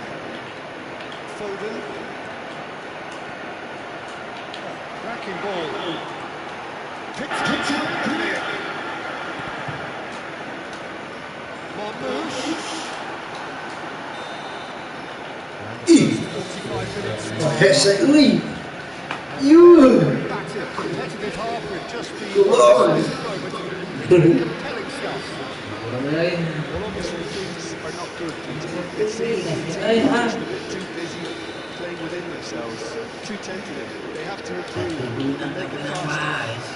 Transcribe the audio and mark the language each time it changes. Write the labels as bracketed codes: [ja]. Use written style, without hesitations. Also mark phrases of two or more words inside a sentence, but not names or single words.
[en] Foden. Cracking ball. Picked it. Marmouche. Ih, 45 minutes. [su] hese euy. Yuh. [en] Battered, competitive half with just the Lord. compelling stuff. Euy. Well, obviously things are not good. It seems the Hey, team huh? are just a bit too busy playing within themselves, too tentative. They have to improve and make it faster.